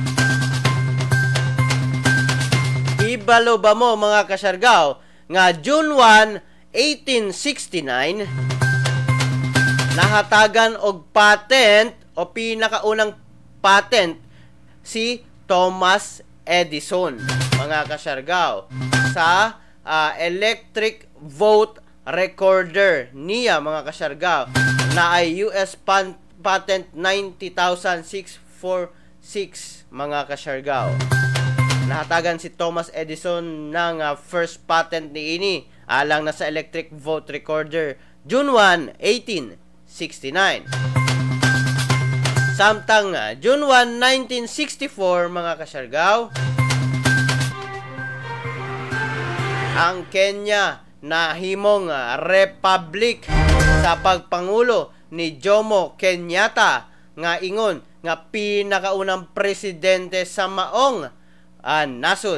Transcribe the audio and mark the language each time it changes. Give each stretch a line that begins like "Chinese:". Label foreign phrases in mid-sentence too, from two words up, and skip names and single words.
Cebuano: Ibalo ba mo mga kasyargaw nga June 1, 1869 nahatagan og patent o pinakaunang patent si Thomas Edison mga kasyargaw sa
English: electric vote recorder
Cebuano: niya mga kasyargaw na ay
English: US patent
Cebuano: 90,646 mga kasyargaw. Nahatagan si Thomas Edison ng
English: first patent
Cebuano: niini alang na sa
English: electric vote recorder
Cebuano: June 1, 1869. Samtang June 1, 1964 mga kasyargaw, ang Kenya nahimong republic sa pagpangulo ni Jomo Kenyatta nga ingon nga pinakaunang presidente sa maong nasod.